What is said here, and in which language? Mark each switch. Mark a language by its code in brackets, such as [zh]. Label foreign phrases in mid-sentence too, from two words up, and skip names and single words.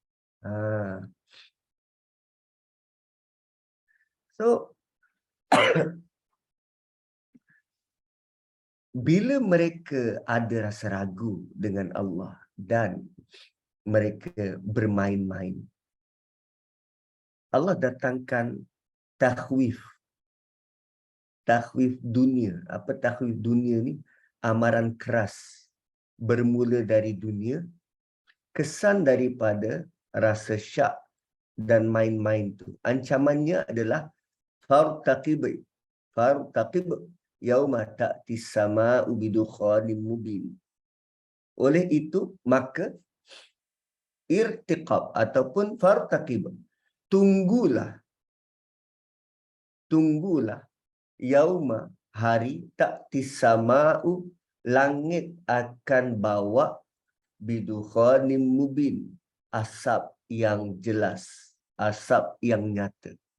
[ms] So bila mereka ada rasa ragu dengan Allah dan mereka bermain-main, Allah datangkan takhwif. Takhwif dunia. Apa takhwif dunia ni? Amaran keras. Bermula dari dunia. Kesan daripada rasa syak dan main-main tu. Ancamannya adalah fartaqib. [ar] فارتقب يوم تأتي السماء بدخان مبين. [ms] Oleh itu, maka irtiqab ataupun fartaqib. Tunggulah yauma, hari, [ar] تأتي السماء, [ms] langit akan bawa [ar] بدخان مبين, [ms] asap yang jelas, asap yang nyata.